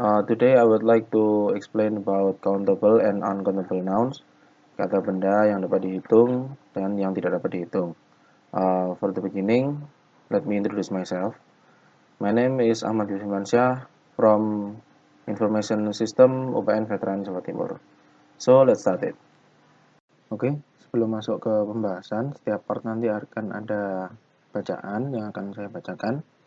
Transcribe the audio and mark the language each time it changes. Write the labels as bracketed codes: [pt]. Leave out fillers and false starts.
[en] Today I would like to explain about countable and uncountable nouns. [id] Kata benda yang dapat dihitung dan yang tidak dapat dihitung. [en] For the beginning, let me introduce myself. My name is Ahmad Yusmansyah from Information System UPN Veteran Jawa Timur. So let's start it. [id] Oke, sebelum masuk ke pembahasan, setiap part nanti akan ada bacaan yang akan saya bacakan.